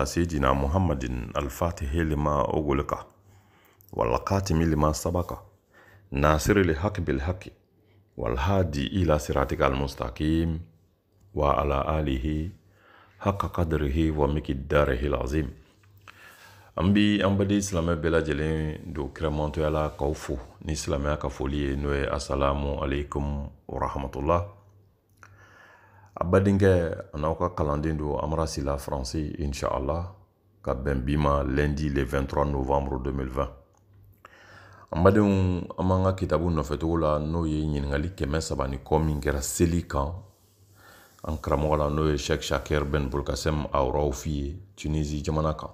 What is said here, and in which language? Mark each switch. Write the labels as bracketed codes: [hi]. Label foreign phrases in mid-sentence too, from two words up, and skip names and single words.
[ar] سيدنا محمد الفاتح لما أغلق والقاتم لما سبق ناصر الحق بالحق والهادي إلى صراطك المستقيم وعلى آله حق قدره ومقداره العظيم [bm] Ambi ambadi silamɛ bɛɛ lajɛlen do kiramanto yala k'aw fo ni silamɛya ka foli ye n'o ye [ar] السلام عليكم ورحمة الله. [bm] A badenkɛ a n'aw ka kalanden do Amara Sila Faransi inshallah ka bɛn bi ma lundi le 23 novembre 2020. An badenw an b'an ka kitabu nɔfɛtogo la n'o ye ɲininkali 300 ni kɔ min kɛra seli kan an karamɔgɔ la n'o ye Sheikh Shakir Ben Bolkasem Awraoui ye Tunisie jamana kan.